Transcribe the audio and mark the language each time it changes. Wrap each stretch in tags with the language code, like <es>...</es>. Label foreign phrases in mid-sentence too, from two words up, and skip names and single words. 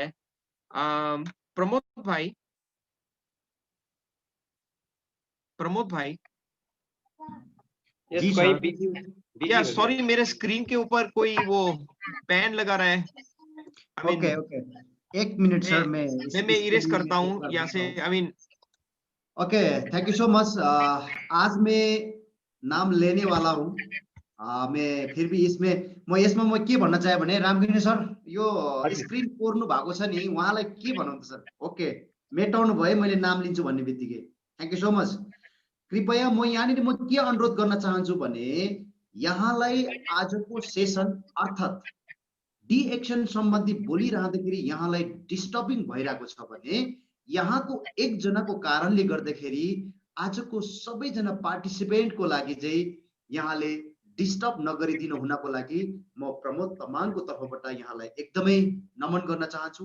<hi>प्रमोद भाई, प्रमोद भाई, यस जी कोई सर। बिजी या बिजी हो गया। सॉरी मेरे स्क्रीन के ऊपर कोई वो पेन लगा रहा है।</hi> <en>I mean okay okay,</en> <hi>एक मिनट मैं सर, मैं मैं इसके इरेज लिए करता check हूँ कर यहाँ देता से। हूँ।</hi> <en>I mean okay, thank you so much.</en> <hi>आज मैं नाम लेने वाला हूँ। मैं फिर भी</hi> <ne>यसमा म के भन्न चाहे भने रामगिरी सर, यो हजुर स्क्रिन कोर्नु भएको छ नि, उहाँलाई के भनौँ त सर? ओके, मेटाउनु भयो मैले नाम लिन्छु भन्ने बित्तिकै।</ne> <en>thank you so much.</en> <ne>कृपया म यहाँनिर म के अनुरोध गर्न चाहन्छु भने यहाँलाई आजको सेसन अर्थात् डी एक्सन सम्बन्धी बोलिरहँदाखेरि यहाँलाई डिस्टर्बिङ भइरहेको छ भने यहाँको एकजनाको कारणले गर्दाखेरि आजको सबैजना पार्टिसिपेन्टको लागि चाहिँ यहाँले डिस्टर्ब नगरिदिनु हुनको लागि म प्रमोद तमाङको तर्फबाट यहाँलाई एकदमै नमन गर्न चाहन्छु।</ne>